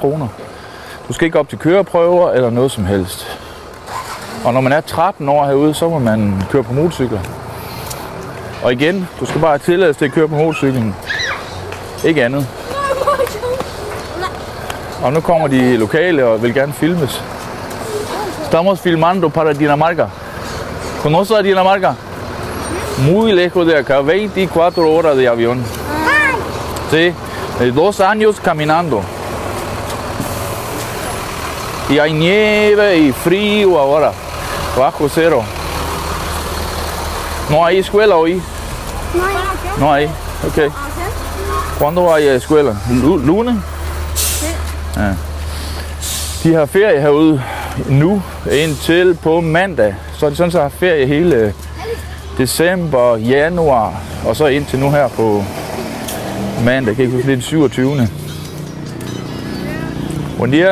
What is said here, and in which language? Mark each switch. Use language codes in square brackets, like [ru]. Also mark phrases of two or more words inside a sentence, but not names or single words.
[da] Du skal ikke op til køreprøver eller noget som helst. Og når man er 13 år herude, så må man køre på motorcykler. Og igen, du skal bare have tilladelse til at køre på motorcyklen. Ikke andet. Og nu kommer de lokale og vil gerne filmes. [es] Estamos filmando para Dinamarca. ¿Conoces a Dinamarca? Muy lejos de acá, 24 horas de avión. Sí, 2 años caminando. Y hay nieve y frío ahora, bajo cero. ¿No hay escuela hoy? No hay, ok. ¿Cuándo hay escuela? ¿Lunes? [da] Ja. De har ferie herude nu indtil på mandag. Så er det sådan, så har ferie hele december, januar og så indtil nu her på mandag. Kan ikke huske, det er den 27. [es] Buen dia.